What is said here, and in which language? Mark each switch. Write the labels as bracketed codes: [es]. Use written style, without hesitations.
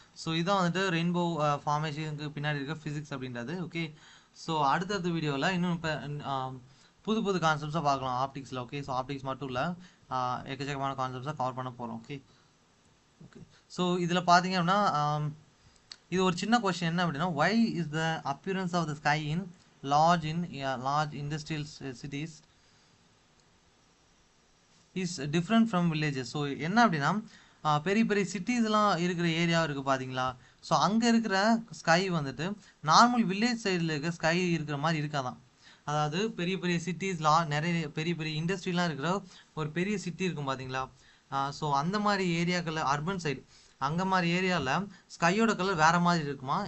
[ta] So இதான் வந்துட்டு rainbow ஃபார்மேஷனுக்கு பின்னாடி இருக்க ஃபிசிக்ஸ் அப்படின்றது. ஓகே. ஸோ அடுத்தடுத்த வீடியோவில் இன்னும் இப்போ புது புது கான்செப்ட்ஸாக பார்க்கலாம் ஆப்டிக்ஸில். ஓகே. ஸோ ஆப்டிக்ஸ் மட்டும் இல்லை, எக்கச்சக்கமான கான்செப்ட்ஸாக கவர் பண்ண போகிறோம். Okay okay. ஸோ இதில் பார்த்தீங்க அப்படின்னா இது ஒரு சின்ன கொஸ்டின் என்ன அப்படின்னா, [en] why is the appearance of the sky in large industrial cities is different from villages? [ta] So என்ன அப்படின்னா பெரிய பெரிய சிட்டிஸ்லாம் இருக்கிற ஏரியா இருக்குது பார்த்தீங்களா? ஸோ அங்கே இருக்கிற ஸ்கை வந்துட்டு நார்மல் வில்லேஜ் சைடில் இருக்க ஸ்கை இருக்கிற மாதிரி இருக்காதான். அதாவது பெரிய பெரிய சிட்டிஸ்லாம் நிறைய பெரிய பெரிய இண்டஸ்ட்ரிலாம் இருக்கிற ஒரு பெரிய சிட்டி இருக்கும் பார்த்தீங்களா? ஸோ அந்த மாதிரி ஏரியாக்களில் அர்பன் சைடு அங்கே மாதிரி ஏரியாவில் ஸ்கையோட கலர் வேறு மாதிரி இருக்குமா?